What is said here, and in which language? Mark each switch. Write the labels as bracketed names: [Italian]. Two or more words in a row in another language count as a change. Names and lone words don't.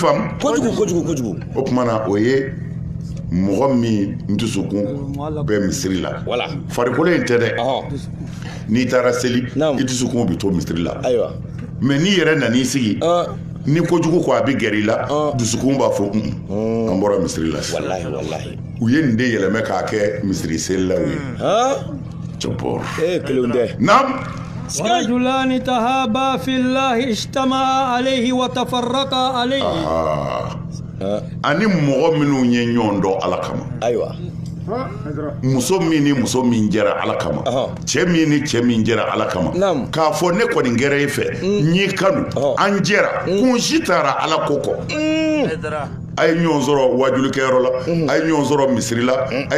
[Bambara] faamu kojugu o tuma na o ye mɔgɔ min dusukun bɛ misiri la farikolo in tɛ dɛ n'i taara seli i dusukun bɛ to misiri la mɛ n'i yɛrɛ nan'i sigi ni kojugu ko a bɛ gɛrɛ i la dusukun b'a fɔ an bɔra misiri la u ye nin de yɛlɛmɛ k'a kɛ misiri selilaw ye cɔpɔr naam [Arabic] رجلان تهابا في الله اجتمعا عليه وتفرقا عليه [Bambara] ani mɔgɔ minnu ye ɲɔgɔn dɔn ala kama muso min ni muso min jɛra ala kama cɛ min ni cɛ min jɛra ala kama k'a fɔ ne kɔni gɛrɛ e fɛ n y'i kanu an jɛra kun si taara ala ko kɔ a ye ɲɔgɔn sɔrɔ wajulikɛyɔrɔ la a ye ɲɔgɔn sɔrɔ misiri la a ye